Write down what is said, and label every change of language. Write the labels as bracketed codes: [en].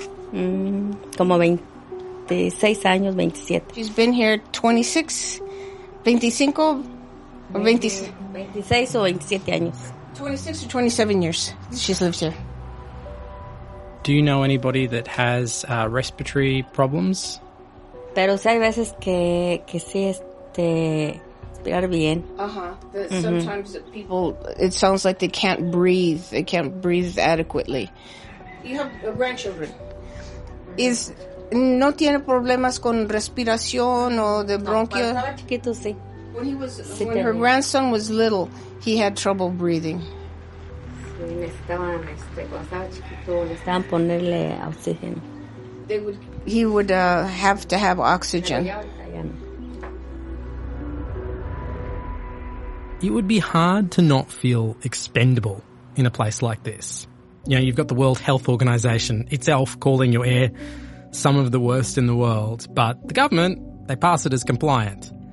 [es] Como 26 años, 27. [en] She's been here 26, 25, or 26 or 27 años. 26 or 27 years she's lived here. Do you know anybody that has respiratory problems? [es] Pero sí hay veces que sí, respirar bien. [en] Sometimes people, it sounds like they can't breathe. They can't breathe adequately. You have grandchildren. [es] Is, no tiene problemas con respiración o de bronquio? No, estaba chiquito, sí. [en] When he was, sí, when her grandson was little, he had trouble breathing. [es] Sí, necesitaban, cuando estaba chiquito, necesitaban ponerle oxígeno. [en] He would have to have oxygen. It would be hard to not feel expendable in a place like this. You know, you've got the World Health Organization itself calling your air some of the worst in the world, but the government, they pass it as compliant.